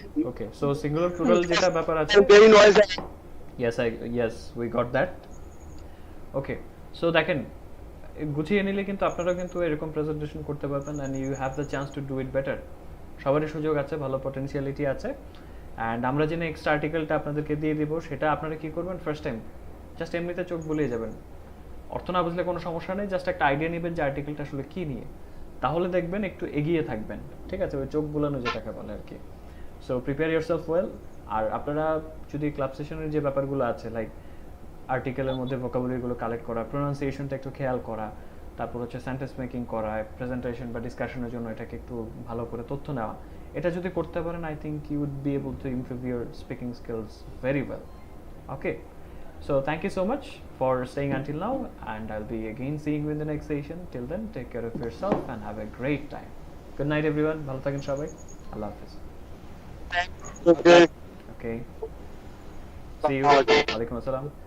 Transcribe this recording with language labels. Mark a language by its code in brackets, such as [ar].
[bn] Okay, so singular plural যেটা ব্যাপার আছে, [en] very noisy. yes, we got that. [bn] Okay, so দেখেন গুছিয়ে নিলে কিন্তু আপনারা কিন্তু এরকম প্রেজেন্টেশন করতে পারবেন, [en] and you have the chance to do it better. [bn] সবারই সুযোগ আছে, ভালো পটেনশিয়ালিটি আছে, and আমরা যে নেক্সট আর্টিকেলটা আপনাদেরকে দিয়ে দিব সেটা আপনারা কি করবেন, ফার্স্ট টাইম জাস্ট এমনিতে চোখ বুলিয়ে যাবেন, অর্থ না বুঝলে কোনো সমস্যা নেই, জাস্ট একটা আইডিয়া নেবেন যে আর্টিকেলটা আসলে কি নিয়ে, তাহলে দেখবেন একটু এগিয়ে থাকবেন, ঠিক আছে? ওই চোখ বুলানো যেটাকে বলে আর কি। [en] So prepare yourself well. [bn] আর আপনারা যদি ক্লাব সেশনের যে ব্যাপারগুলো আছে, লাইক আর্টিকেলের মধ্যে ভোকাবুলারিগুলো কালেক্ট করা, প্রোনাউন্সিয়েশনটা একটু খেয়াল করা, তারপর হচ্ছে সেন্টেন্স মেকিং করা, প্রেজেন্টেশন বা ডিসকাশনের জন্য এটাকে একটু ভালো করে তথ্য নেওয়া, এটা যদি করতে পারেন, [en] I think you would be able to improve your speaking skills very well. Okay, so thank you so much for staying until now, and I'll be again seeing you in the next session. Till then, take care of yourself and have a great time. Good night everyone. [bn] ভালো থাকেন সবাই। আল্লাহ হাফেজ। [en] Okay. Okay, see you. ওয়ালাইকুম আসসালাম।